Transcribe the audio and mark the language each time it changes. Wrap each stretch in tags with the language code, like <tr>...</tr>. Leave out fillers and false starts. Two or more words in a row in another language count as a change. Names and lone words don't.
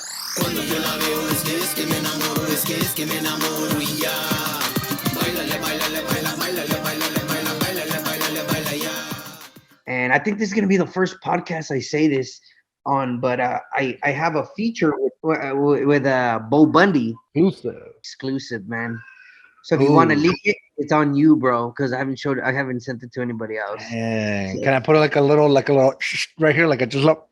<es>Cuando yo la veo es que me enamoro, es que me enamoro y ya. Bailale, bailale, baila, bailale, bailale, baila, bailale, bailale, baila ya.</es> <en>And I think this is going to be the first podcast I say this on, but I have a feature with Bo Bundy. Exclusive, man. So if you want to leak it, it's on you, bro, because I haven't sent it to anybody else. And can I put like a little right here, like I just look?</en>